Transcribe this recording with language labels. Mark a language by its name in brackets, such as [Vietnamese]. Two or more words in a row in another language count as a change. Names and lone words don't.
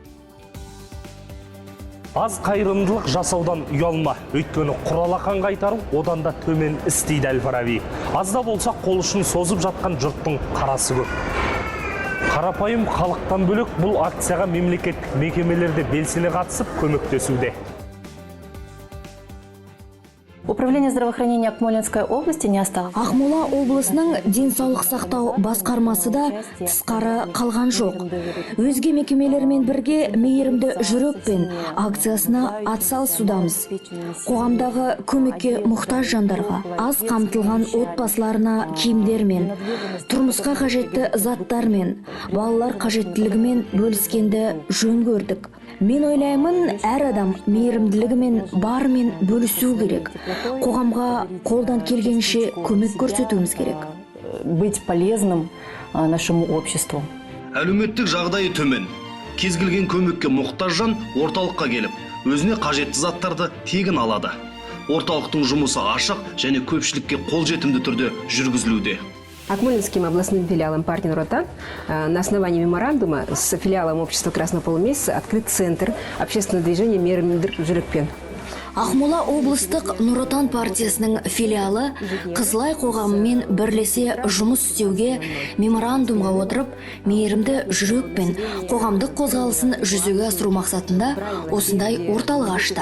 [Kazakh] Аз қайырымдылық жасаудан ұялма, өйткені құралақан қайтару одан да төмен іс дейді Әл-Фараби. Азда болса қол ұшын созып жатқан жұрттың қарасы көп. Қарапайым халықтан бөлек бұл акцияға мемлекеттік мекемелерде белсене қатысып көмектесуде. [Russian] Управление здравоохранения Акмолинской области не осталось. [Kazakh] Ақмола облысының денсаулық сақтау басқармасы да тысқары қалған жоқ. Өзге мекемелермен бірге мейірімді жүрекпен акциясына атсалысудамыз. Қоғамдағы көмекке мұқтаж жандарға, аз қамтылған отбасыларына киімдермен, тұрмысқа қажетті заттармен, балалар қажеттілігімен бөліскенді жөн көрдік. Мен ойлаймын, әр адам мейірімділігімен барымен бөлісу керек. Қоғамға қолдан келгенше көмек көрсетуіміз керек. [Russian] Быть полезным нашему обществу. [Kazakh] Әлеуметтік жағдайы төмен. Кез келген көмекке мұқтаж жан орталыққа келіп, өзіне қажетті заттарды тегін алады. Орталықтың жұмысы ашық және көпшілікке қолжетімді түрде жүргізілуде. [Russian] Акмолинским областным филиалом партии «Нуротан» на основании меморандума с филиалом общества «Красного полумесяца» открыт центр общественного движения «Мейірімділік жүрекпен». [Kazakh] Ақмола облыстық Нұр-Отан партиясының филиалы Қызылай қоғамымен бірлесе жұмыс істеуге меморандумға отырып, мейірімді жүрекпен қоғамдық қозғалысын жүзеге асыру мақсатында осындай орталық ашты.